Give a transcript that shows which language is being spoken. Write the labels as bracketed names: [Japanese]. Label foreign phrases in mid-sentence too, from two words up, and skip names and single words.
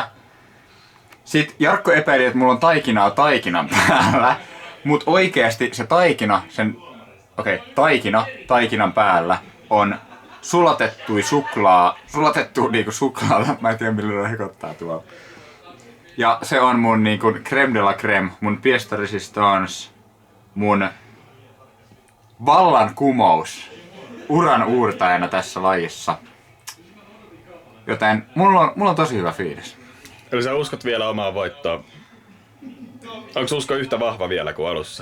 [Finnish] Sitten Jarkko epäili, että mulla on taikinaa taikinan päällä, mut oikeasti se taikina, taikinan päällä on sulatettu niinku suklaalla, mä en tiedä millä ne hekottaa tuolla. Ja se on mun niinku [French] crème de la crème, [Finnish] mun [French] pièce de résistance, [Finnish] mun vallankumous uran uurtajana tässä lajissa. Joten mulla on tosi hyvä fiilis. Eli sä uskot vielä omaan voittoon? Onko usko yhtä vahva vielä kuin alussa?